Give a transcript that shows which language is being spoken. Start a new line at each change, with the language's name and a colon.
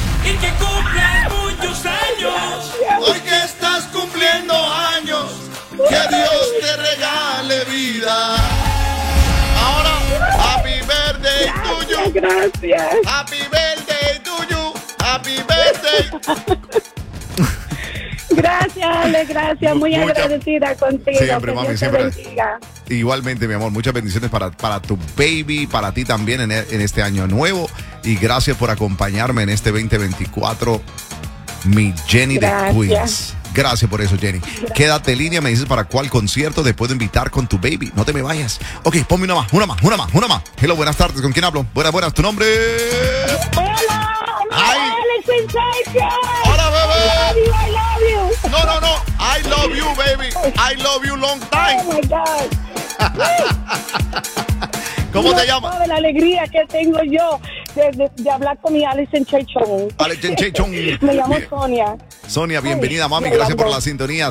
Spanish: Y que cumplas muchos años. Hoy que estás cumpliendo años. Que Dios te regale vida. Ahora,
English: happy birthday to you.
Spanish: Gracias.
English: Happy birthday to you. Happy birthday.
Spanish: Gracias, Ale, gracias. Muy agradecida contigo. Siempre, mami, siempre. Igualmente, mi amor, muchas bendiciones para tu baby, para ti también en este año nuevo. Y gracias por acompañarme en este 2024, mi Jenny gracias. De Queens. Gracias por eso, Jenny. Gracias. Quédate en línea, me dices para cuál concierto te puedo invitar con tu baby. No te me vayas. Ok, ponme una más. Hello, buenas tardes, ¿con quién hablo? Buenas, ¿tu nombre? ¡Hola! ¡Ay! ¡Alex Sensation! ¡Hola, bebé!
English: I love you.
Spanish: No.
English: I love you, baby. I love you long time. Oh, my God.
Spanish: ¿Cómo te llamas? De la alegría que tengo yo de hablar con mi Alison Chechon. Alison Chechon. Me llamo Sonia. Sonia, bienvenida, mami. Gracias por la sintonía.